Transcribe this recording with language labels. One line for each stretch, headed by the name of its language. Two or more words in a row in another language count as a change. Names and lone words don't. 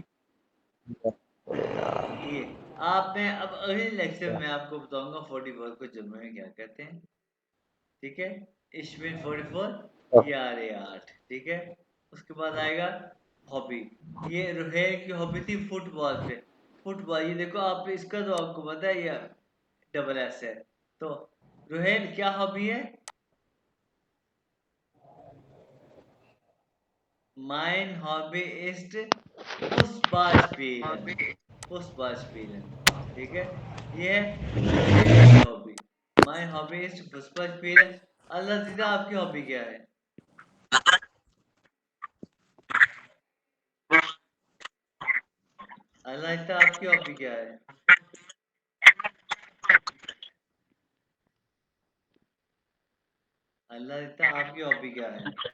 Hindi: ठीक है, ये आपने अब अगले लेक्चर में आपको बताऊंगा 44 को जर्मन में क्या कहते हैं, ठीक है।
German: Ich bin 44 यारे 8,
Hindi: ठीक है। उसके बाद आएगा हॉबी। ये रुहैल की हॉबी थी फुटबॉल पे, फुटबॉल। ये देखो आप इसका तो आपको पता है ये
English: double S
Hindi: है। तो रुहैल क्या हॉबी है?
German: Mein Hobby ist Fußball spielen, Fußball spielen,
Hindi: ठीक है। ये है रुहैल की हॉबी।
English: My hobby is
German: Fußball spielen।
Hindi: अल्लाह दीदा आपकी हॉबी क्या है? अल्लाह दीदा आपकी हॉबी क्या है? अल्लाह दीदा आपकी हॉबी क्या है?